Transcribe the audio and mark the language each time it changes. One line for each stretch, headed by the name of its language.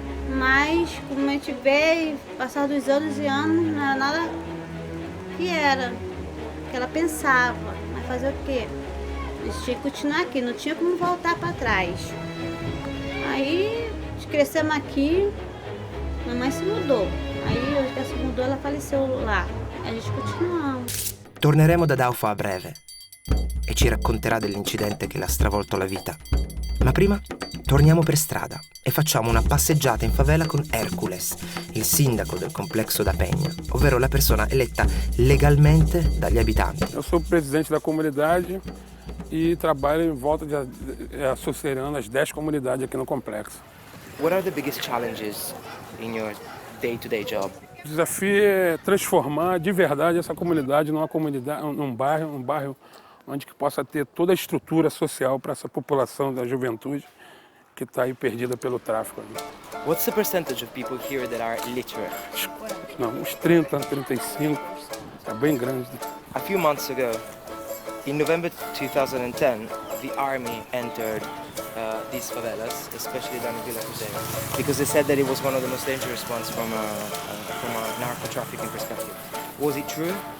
Portuguese: Mas como a gente veio, passar dos anos e anos, não era nada que era, que ela pensava. Mas fazer o quê? A gente tinha que continuar aqui, não tinha como voltar pra trás. Aí, nós crescemos aqui, minha mãe se mudou. Aí, hoje que ela se mudou, ela faleceu lá. Aí a gente continuamos.
Italian: Torneremo da Daufa a breve e ci racconterà dell'incidente che l'ha stravolto la vita. Ma prima torniamo per strada e facciamo una passeggiata in favela con Hércules, il sindaco del complesso da Penha, ovvero la persona eletta legalmente dagli abitanti.
Portuguese: Eu sou presidente da comunidade e trabalho em volta associando as 10 comunidades aqui no complexo.
English: What are the biggest challenges in your day-to-day job?
Portuguese: O desafio é transformar de verdade essa comunidade numa comunidade, num bairro onde que possa ter toda a estrutura social para essa população da juventude que está aí perdida pelo tráfico.
English: What's the percentage of people here that are literate?
Portuguese: Não, uns 30, 35, é bem grande.
English: a few months ago, in November 2010, the army entered these favelas, especially down in Villa Cruzeiro, because they said that it was one of the most dangerous ones from a narco-trafficking perspective. Was it true?